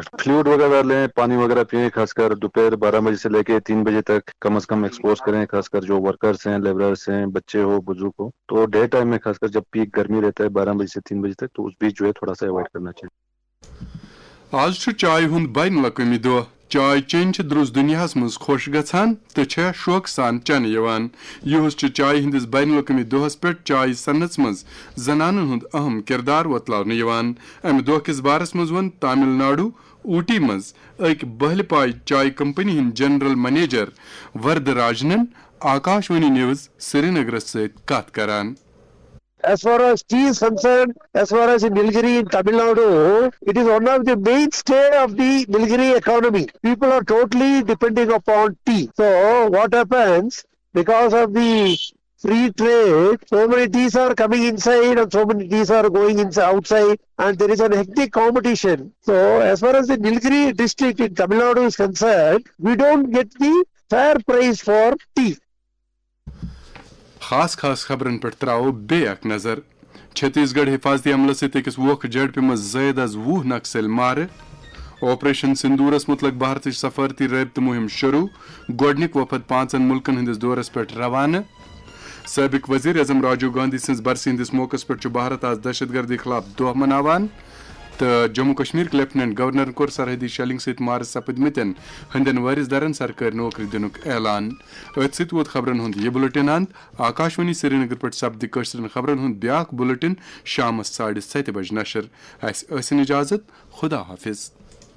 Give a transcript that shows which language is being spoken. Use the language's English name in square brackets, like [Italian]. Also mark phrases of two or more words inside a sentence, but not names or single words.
[Urdu] فلوئڈ وغیرہ لیں, پانی وغیرہ پئیں, خاص کر دوپہر 12 بجے سے لے کے 3 بجے تک کم از کم ایکسپوز کریں, خاص کر جو ورکرس ہیں, لیبررس ہیں, بچے ہو, بزرگ ہو. تو [English] day time [Urdu] میں خاص کر جب پیک گرمی رہتا ہے 12 بجے سے 3 بجے تک, تو اس بیچ جو ہے تھوڑا سا اوائڈ کرنا چاہیے. [Kashmiri] آج چائے ہند بین الاقوامی دہ. چائے چین درس دنیا مز خوش گھان تو شوق سان چنہ یہ چائے ہندس بین الاقوامی دہس پہ چائے صنعت مز زنانن ہند اہم کردار وتلو. امہ دہ کس بارس مز ون تامل ناڈو اوٹی مز اک بہل پائے چائے کمپنی ہند [English] general manager [Kashmiri] ورد راجنن آکاشوانی نیوز سری نگرس ست کت کران. [English] As far as tea is concerned, as far as Nilgiri in Tamil Nadu, it is one of the mainstay of the Nilgiri economy. People are totally depending upon tea. So what happens, because of the free trade, so many teas are coming inside and so many teas are going outside, and there is an hectic competition. So as far as the Nilgiri district in Tamil Nadu is concerned, we don't get the fair price for tea. [Kashmiri] خاص خبرن پہ تراو بیک نظر. چھتیس گڑھ حفاظتی عملہ ست اکس ووکھ جھڑپہ مز زائد از 20 نکسل مارہ. آپریشن سندورس متعلق بھارت سفارتی رابطہ مہم شروع. گوڈنک وفد 5 ملکن ہندس دورس پہ روانہ. سابق وزیر اعظم راجیو گاندھی سز برسی ہندس موقع پہ بھارت آز دہشت گردی خلاف دہ مناوان. تو جموں کشمیر [English] lieutenant governor [Kashmiri] کور سرحدی شیلنگ ست مار سپدمتن ہندین وارث دارن سرکاری نوکری دنک اعلان. ات ست ووت خبرن ہند یہ بلٹن اند. آکاشوانی سری نگر پہ سپد کشرن خبرن ہند بیاکھ بلٹن شام 7:30 بجے نشر. اس اجازت. خدا حافظ.